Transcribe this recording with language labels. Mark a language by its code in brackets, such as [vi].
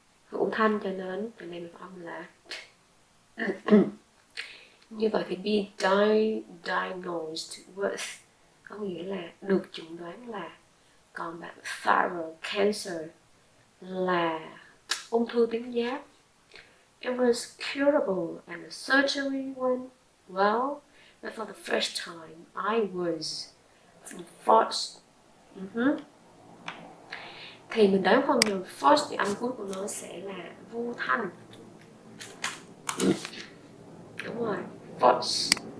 [vi] Hữu thanh cho nên từ này mình âm là như vậy thì [en] be diagnosed with [vi] có nghĩa là được chẩn đoán là, còn bạn [en] thyroid cancer [vi] là ung thư tuyến giáp. [en] It was curable and the surgery went well, but for the first time I was forced. [vi] Thì mình đoán phần từ forced thì âm cuối của nó sẽ là vô thanh. Đúng rồi, force.